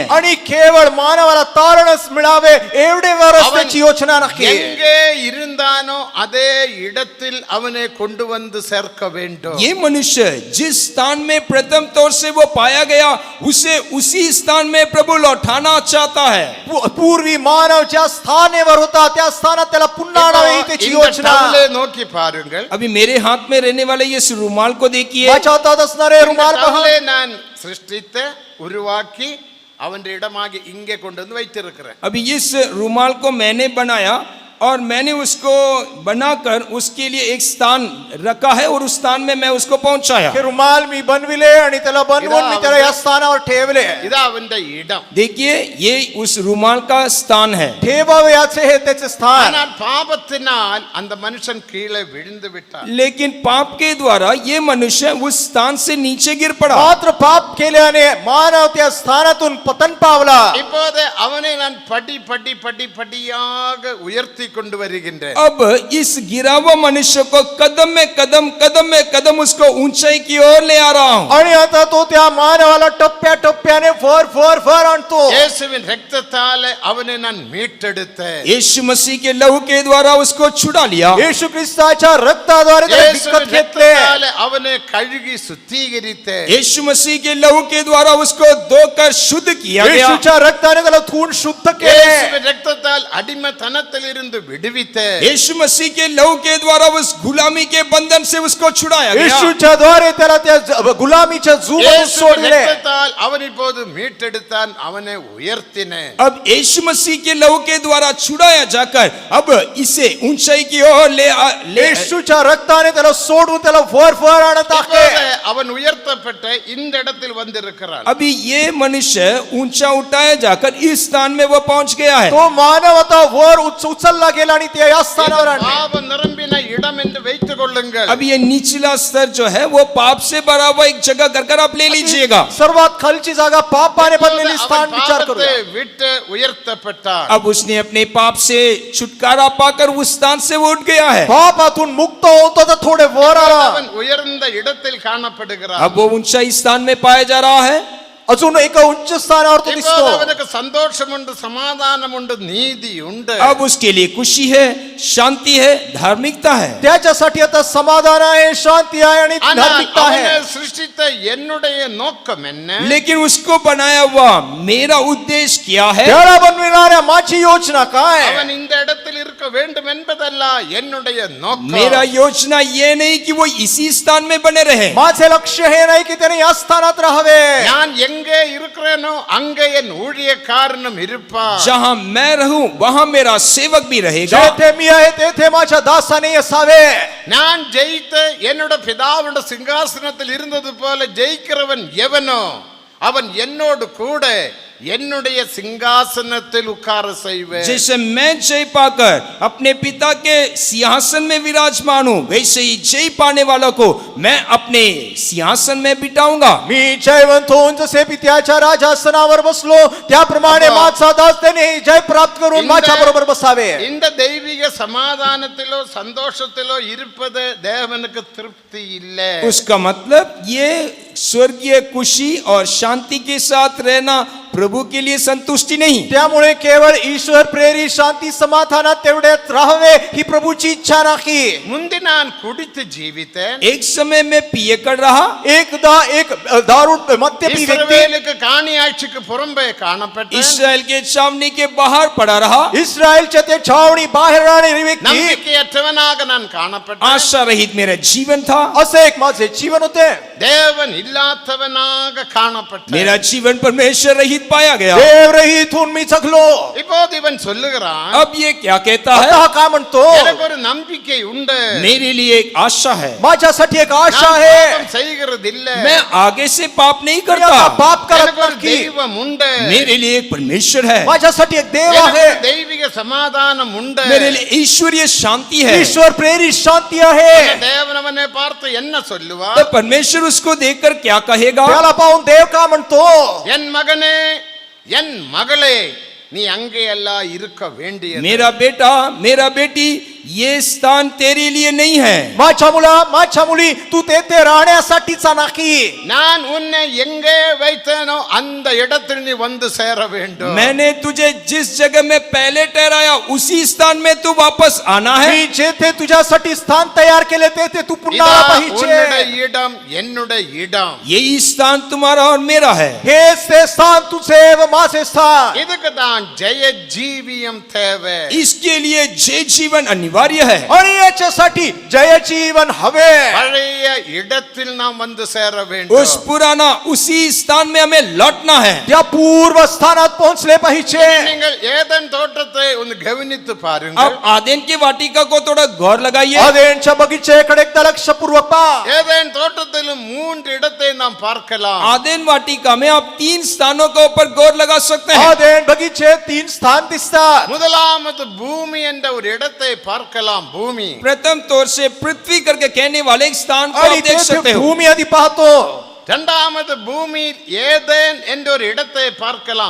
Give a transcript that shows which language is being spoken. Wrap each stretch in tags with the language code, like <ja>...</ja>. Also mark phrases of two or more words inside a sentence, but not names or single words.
<mr>आणि केवळ मानवाला तारणच मिळावे एवढेवरच</mr> <ta>அவன்</ta> <mr>त्याची योजना नाही.</mr> <ta>எங்கே இருந்தானோ அதே இடத்தில் அவனை கொண்டு வந்து சேர்க்க வேண்டும்.</ta> <hi>ये मनुष्य जिस स्थान में प्रथम तौर से वो पाया गया, उसे उसी स्थान में प्रभु लौटाना चाहता है.</hi> <mr>पूर्वी मानव ज्या स्थानेवर होता त्या स्थानात त्याला पुन्हा आणावे ही त्याची</mr> <ta>இந்த</ta> <mr>योजना.</mr> <ta>டவலை நோக்கி பாருங்கள்.</ta> <hi>अभी मेरे हाथ में रहने वाले ये इस रुमाल को देखिए.</hi> <mr>माझ्या हातात असणारे</mr> <ta>இந்த</ta> <mr>रुमाल पहा.</mr> <ta>டவலை நான் சிருஷ்டித்த உருவாக்கி அவனுடைய இடமாகி இங்கே கொண்டு வந்து வைத்திருக்கிறேன்.</ta> <hi>अभी इस रुमाल को मैंने बनाया और मैंने उसको बनाकर उसके लिए एक स्थान रखा है और उस स्थान में मैं उसको पहुंचाया.</hi> <mr>हे रुमाल मी बनविले आणि त्याला बनवून मी त्याला या स्थानावर ठेवले.</mr> <ta>இது அவனுடைய இடம்.</ta> <hi>देखिए ये उस रुमाल का स्थान है.</hi> <mr>ठेवावे याचे हे त्याचे स्थान.</mr> <ta>ஆனால் பாவத்தினால் அந்த மனுஷன் கீழே விழுந்து விட்டார்.</ta> <hi>लेकिन पाप के द्वारा ये मनुष्य उस स्थान से नीचे गिर पड़ा.</hi> <mr>मात्र पाप केल्याने मानव त्या स्थानातून पतन पावला.</mr> <ta>இப்போது அவனை நான் படியாக உயர்த்தி கொண்டு வருகின்றேன்.</ta> <hi>अब इस गिरा हुआ मनुष्य को कदम में कदम उसको ऊंचाई की ओर ले आ रहा हूं.</hi> <mr>आणि आता तो त्या मानवाला टप्प्या टप्प्याने फर आणतो.</mr> <ta>இயேசுவின் இரத்தத்தாலே அவனை நான் மீட்டெடுத்தேன்.</ta> <hi>यीशु मसीह के लहू के द्वारा उसको छुड़ा लिया.</hi> <mr>येशू ख्रिस्ताच्या रक्ताद्वारे त्याला</mr> <ta>இயேசுவின்</ta> <mr>विकत घेतले.</mr> <ta>இரத்தத்தாலே அவனை கழுகி சுத்திகரித்தேன்.</ta> <hi>यीशु मसीह के लहू के द्वारा उसको धोकर शुद्ध किया गया.</hi> <mr>येशूच्या रक्ताने त्याला धुवून शुद्ध केले.</mr> <ta>இயேசுவின் இரத்தத்தால் அடிமைத்தனத்தில் இருந்து விடுவித்தேன்.</ta> <hi>यीशु मसीह के लहू के द्वारा उस गुलामी के बंधन से उसको छुड़ाया गया.</hi> <mr>येशूच्या द्वारे त्याला त्या गुलामीच्या जुमधून</mr> <ta>இயேசுவின்</ta> <mr>सोडले.</mr> <ta>இரத்தத்தால் அவன் இப்போது மீட்டெடுத்தான், அவனை உயர்த்தினேன்.</ta> <hi>अब यीशु मसीह के लहू के द्वारा छुड़ाया जाकर अब इसे ऊंचाई की ओर ले</hi> <mr>येशूच्या रक्ताने त्याला सोडून त्याला वर आणत आहे.</mr> <ta>இப்போது அவன் உயர்த்தப்பட்ட இந்த இடத்தில் வந்திருக்கிறான்.</ta> <hi>अभी ये मनुष्य ऊंचा उठाया जाकर इस स्थान में वो पहुंच गया है.</hi> <mr>तो मानव आता वर उचलला गेला आणि ते या स्थानावर आणले.</mr> <ta>பாவம் நிரம்பின இடம் என்று வைத்துக் கொள்ளுங்கள்.</ta> <hi>अब ये निचला स्तर जो है वो पाप से भरा हुआ एक जगह कर आप ले लीजिएगा.</hi> <mr>सर्वात खालची जागा पापाने बनलेली स्थान</mr> <ta>அவன்</ta> <mr>विचार</mr> <ta>பாவத்தை</ta> <mr>करूया.</mr> <ta>விட்டு உயர்த்தப்பட்டான்.</ta> <hi>अब उसने अपने पाप से छुटकारा पाकर उस स्थान से वो उठ गया है.</hi> <mr>पापातून मुक्त होतो तर थोडे वर आला.</mr> <ta>அவன் உயர்ந்த இடத்தில் காணப்படுகிறான்.</ta> <hi>अब वो ऊंचाई स्थान में पाया जा रहा है.</hi> <mr>अजून एका उच्च स्थानावर तो</mr> <ta>இப்போது</ta> <mr>दिसतो.</mr> <ta>அவனுக்கு சந்தோஷம் உண்டு, சமாதானம் உண்டு, நீதி உண்டு.</ta> <hi>अब उसके लिए खुशी है, शांति है, धार्मिकता है.</hi> <mr>त्याच्यासाठी आता समाधान आहे, शांती आहे आणि</mr> <ta>ஆனால்</ta> <mr>धार्मिकता</mr> <ta>அவனை</ta> <mr>आहे.</mr> <ta>சிருஷ்டித்த என்னுடைய நோக்கம் என்ன?</ta> <hi>लेकिन उसको बनाया हुआ मेरा उद्देश्य क्या है?</hi> <mr>त्याला बनविणाऱ्या माझी योजना काय?</mr> <ta>அவன் இந்த இடத்தில் இருக்க வேண்டும் என்பதல்ல என்னுடைய நோக்கம்.</ta> <hi>मेरा योजना ये नहीं कि वो इसी स्थान में बने रहे.</hi> <mr>माझे लक्ष्य हे नाही की त्याने या स्थानात राहावे.</mr> <ta>நான் எங்கே இருக்கிறேனோ அங்கே என் ஊழியக்காரனும் இருப்பான்.</ta> <hi>जहां मैं रहूं वहां मेरा सेवक भी रहेगा.</hi> <mr>जेथे मी आहे तेथे माझ्या दासाने असावे.</mr> <ta>நான் ஜெயித்த என்னோட பிதாவோட சிங்காசனத்தில் இருந்தது போல ஜெயிக்கிறவன் எவனோ அவன் என்னோடு கூட என்னுடைய சிங்காசனத்தில் உட்கார செய்வேன்.</ta> <hi>जैसे मैं जय पाकर अपने पिता के सिंहासन में विराजमान हूँ, वैसे ही जय पाने वालों को मैं अपने सिंहासन में बिठाऊंगा.</hi> <mr>मी जयवंत होऊन जसे पित्याच्या राजासनावर बसलो त्याप्रमाणे</mr> <ta>अप्पा.</ta> <mr>माझा दास त्याने जय प्राप्त करून</mr> <ta>இந்த-</ta> <mr>माझ्या बरोबर बसावे.</mr> <ta>இந்த தெய்வீக சமாதானத்திலோ சந்தோஷத்திலோ இருப்பது தேவனுக்கு திருப்தி இல்லை.</ta> <hi>उसका मतलब ये स्वर्गीय खुशी और शांति के साथ रहना प्रभु के लिए संतुष्टि नहीं.</hi> <mr>त्यामुळे केवळ ईश्वर प्रेरित शांती समाधानात तेवढ्यात राहावे ही प्रभूची इच्छा नाही.</mr> <ta>முந்தி நான் குடித்து ஜீவித்தேன்.</ta> <hi>एक समय में पिए कर रहा,</hi> <mr>एकदा एक दारू मद्यपी व्यक्ती</mr> <ta>இஸ்ரவேலுக்கு காணியாட்சிக்கு புறம்பே காணப்பட்டேன்.</ta> <hi>इसराइल के छावनी के बाहर पड़ा रहा,</hi> <mr>इस्रायलच्या ते छावणी बाहेर राहणारी व्यक्ती</mr> <ta>நம்பிக்கையற்றவனாக நான் காணப்பட்டேன்.</ta> <hi>आशा रहित मेरा जीवन था,</hi> <mr>असे एक माझे जीवन होते.</mr> <ta>தேவன் இல்லாதவனாக காணப்பட்டேன்.</ta> <hi>मेरा जीवन परमेश्वर रहित पाया गया.</hi> <mr>देव रहित होऊन मी जगलो.</mr> <ta>இப்போது இவன் சொல்லுகிறான்,</ta> <hi>अब ये क्या कहता है?</hi> <mr>आता हा काय म्हणतो?</mr> <ta>எனக்கு ஒரு நம்பிக்கை உண்டு.</ta> <hi>मेरे लिए एक आशा है,</hi> <mr>माझ्यासाठी एक आशा</mr> <ta>நான்</ta> <mr>आहे.</mr> <ta>பாவம் செய்கிறது இல்ல.</ta> <hi>मैं आगे से पाप नहीं</hi> <mr>मी</mr> <hi>करता.</hi> <mr>आता पाप करत</mr> <ta>எனக்கு ஒரு</ta> <mr>नाही.</mr> <ta>தெய்வம் உண்டு.</ta> <hi>मेरे लिए एक परमेश्वर है,</hi> <mr>माझ्यासाठी एक देव</mr> <ta>எனக்கு</ta> <mr>आहे.</mr> <ta>ஒரு தெய்வீக சமாதானம் உண்டு.</ta> <hi>मेरे लिए ईश्वरीय शांति है.</hi> <mr>ईश्वर प्रेरित शांती आहे.</mr> <ta>தேவன் அவனை பார்த்து என்ன</ta> <mr>तो</mr> <ta>சொல்லுவார்?</ta> <hi>परमेश्वर उसको देखकर क्या कहेगा?</hi> <mr>त्याला पाहून देव का म्हणतो?</mr> <ta>என் மகனே, என் மகளே, நீ அங்கே எல்லாம் இருக்க வேண்டியது.</ta> <hi>मेरा बेटा, मेरा बेटी, ये स्थान तेरे लिए नहीं है.</hi> <mr>माझ्या मुला, माझ्या मुली, तू तेथे राहण्यासाठीचा नाही.</mr> <ta>நான் உன்னை எங்கே வைத்தேனோ அந்த இடத்தில் நீ வந்து சேர வேண்டும்.</ta> <hi>मैंने तुझे जिस जगह में पहले ठहराया उसी स्थान में तू वापस आना है.</hi> <mr>मी जेथे तुझ्यासाठी स्थान तयार केले तेथे तू पुन्हा</mr> <ta>இதா</ta> <mr>आला</mr> <ta>உன்னுடைய</ta> <mr>पाहिजे.</mr> <ta>இடம், என்னுடைய இடம்.</ta> <hi>यही स्थान तुम्हारा और मेरा है.</hi> <mr>हेच ते स्थान तुझे व माझे स्थान.</mr> <ta>இதுக்கு தான் ஜெய ஜீவியம் தேவை.</ta> <hi>इसके लिए जय जीवन अनिवार्य है.</hi> <mr>आणि याच्यासाठी जय जीवन हवे.</mr> <ta>பழைய இடத்தில் நாம் வந்து சேர</ta> <hi>उस</hi> <ta>வேண்டும்.</ta> <hi>पुराना उसी स्थान में हमें लौटना है.</hi> <mr>त्या पूर्व स्थानात पोहोचले पाहिजे.</mr> <ta>நீங்கள் ஏதேன் தோட்டத்தை ஒன்று கவனித்து பாருங்கள்.</ta> <hi>अब आदेन की वाटिका को थोड़ा गौर लगाइए.</hi> <mr>आदेनच्या बगीचेकडे एकदा लक्षपूर्वक पहा.</mr> <ta>ஏதேன் தோட்டத்திலும் 3 இடத்தை நாம் பார்க்கலாம்.</ta> <hi>आदेन वाटिका में आप 3 स्थानों के ऊपर गौर लगा सकते हैं.</hi> <mr>आदेन बगीचे 3 स्थान दिसतात.</mr> <ta>முதலாவது பூமி என்ற ஒரு இடத்தை பார்க்கலாம். பூமி.</ta> <hi>प्रथम तौर से पृथ्वी करके कहने वाले एक स्थान को</hi> <mr>आणि</mr> <hi>आप देख सकते</hi> <mr>तेथे</mr> <hi>हो.</hi> <mr>भूमी आधी पाहतो.</mr> <ta>இரண்டாவது பூமி ஏதேன் என்ற ஒரு இடத்தை பார்க்கலாம்.</ta>